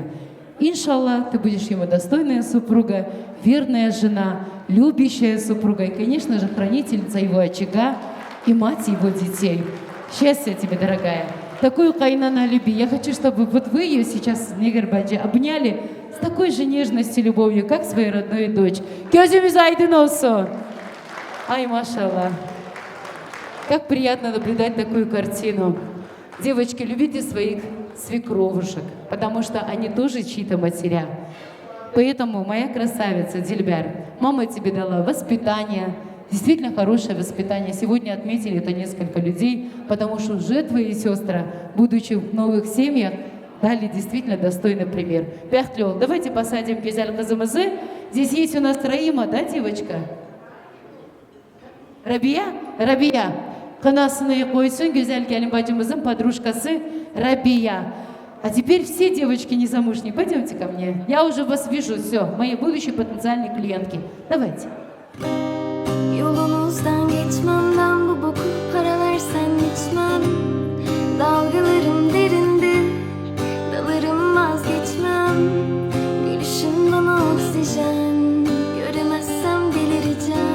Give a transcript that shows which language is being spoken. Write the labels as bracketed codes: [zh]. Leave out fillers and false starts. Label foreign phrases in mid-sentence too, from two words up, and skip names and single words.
[ru] Иншаллах, ты будешь ему достойная супруга, верная жена, любящая супруга и, конечно же, хранительница его очага и мать его детей. Счастья тебе, дорогая. Такую кайнана люби. Я хочу, чтобы вот вы ее сейчас, Негербаджи, обняли с такой же нежностью и любовью, как свою родную дочь. [tr] Gözümüz aydın olsun. [ru] Ай, машаллах. Как приятно наблюдать такую картину. Девочки, любите своих свекровушек, потому что они тоже чьи-то матеря. Поэтому, моя красавица Дильбер, мама тебе дала воспитание, действительно хорошее воспитание. Сегодня отметили это несколько людей, потому что уже твои сестры, будучи в новых семьях, дали действительно достойный пример. Пяхтлёл, давайте посадим Гюзель кызымызы. Здесь есть у нас Раима, да, девочка? [tr] Рабия? Рабия. Kınasını koysun, Güzel gelin bacımızın подружкасы Рабия. [ru] А теперь все девочки незамужние, пойдемте ко мне. Я уже вас вижу, все, мои будущие потенциальные клиентки. Давайте. [tr] Yolunuzdan geçmem ben bu boku para versen içmem. Dalgalarım derindir, dalarım vazgeçmem. Gülüşün bana oksijen, göremezsem delireceğim.